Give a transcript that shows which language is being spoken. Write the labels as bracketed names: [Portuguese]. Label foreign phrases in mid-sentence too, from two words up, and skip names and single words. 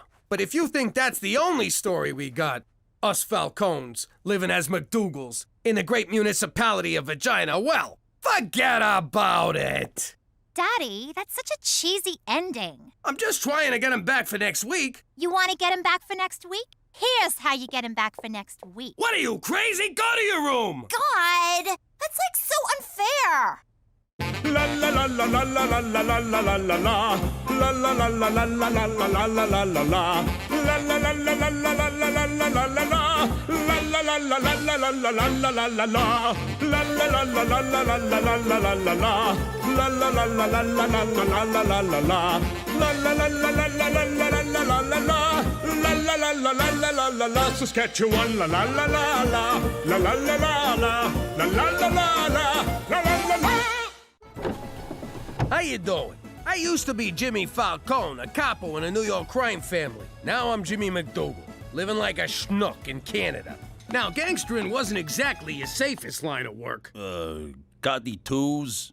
[English] But if you think that's the only story we got, us Falcones living as McDougalls in the great municipality of Vagina, well, forget about it. Daddy, that's such a cheesy ending. I'm just trying to get him back for next week. You want to get him back for next week? Here's how you get him back for next week. What are you, crazy? Go to your room! God, that's like so unfair. La la la la la la la la la la la la. La la la la la la la la la la la la la. La la la la la la la la la la la la. La la la la la la la la la la la la. La la la la la la la la la la la la. La la la la la la la la la la la la. La la la la la la la la la la la la. La la la la la la la la la. Saskatchewan la la la la la. La la la la la. La la la la la. La la la la. How you doing? I used to be Jimmy Falcone, a capo in a New York crime family. Now I'm Jimmy McDougal, living like a schnook in Canada. Now, gangstering wasn't exactly your safest line of work. Got the twos?